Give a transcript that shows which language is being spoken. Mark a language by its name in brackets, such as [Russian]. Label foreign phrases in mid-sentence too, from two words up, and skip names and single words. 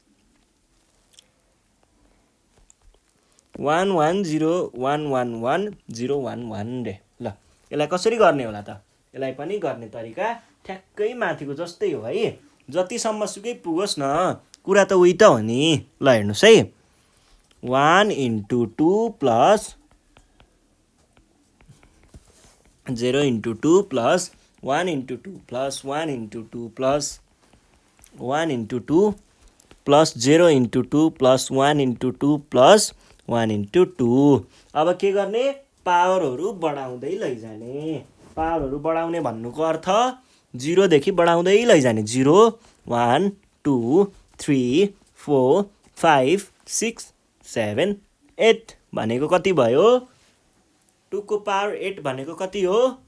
[Nepali] 110111011 रे ल यसलाई कसरी गर्ने होला त यसलाई पनि गर्ने तरिका ठ्याक्कै माथिको जस्तै हो है जति सम्म सुकै पुगोस् न कुरा त उही त हो नि ल हेर्नुस् है [English] 1 into 2 plus 0 into 2 plus 1 into 2 plus 1 into 2 plus 1 into 2 plus 0 into 2 plus 1 into 2 plus 1 into 2 [Nepali] अब के गर्ने पावरहरु बढाउँदै लैजाने पावरहरु बढाउने भन्नुको अर्थ 0 देखि बढाउँदै लैजाने 0 1 2 3 4 5 6 7 8 भनेको कति भयो 2 को पावर 8 भनेको कति हो